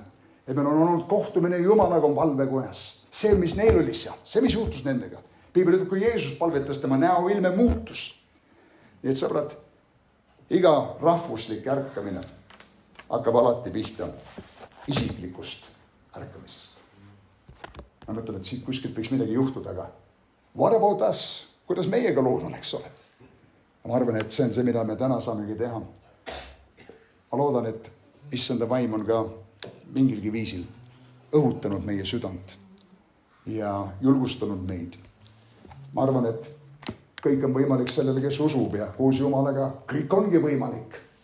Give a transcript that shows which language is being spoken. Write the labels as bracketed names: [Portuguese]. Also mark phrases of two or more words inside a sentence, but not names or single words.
[Estonian] Et meil on olnud kohtumine Jumalaga on palvekojas. See, mis neil oli seal, see, mis juhtus nendega. Piibel ütleb, kui Jeesus palvetas, tema näoilme muutus. Nii et sõbrad, iga rahvuslik ärkamine hakkab alati pihta isiklikust ärkamisest. Ma mõtlen, et siit kuskilt võiks midagi juhtuda, aga [English] what about us? [Estonian] Kuidas meiega lood on, eks ole? Ma arvan, et see on see, mida me täna saamegi teha. Ma loodan, et issanda vaim on ka mingilgi viisil õhutanud meie südant ja julgustanud meid. Ma arvan, et kõik on võimalik sellele, kes usub ja koos Jumalaga kõik ongi võimalik.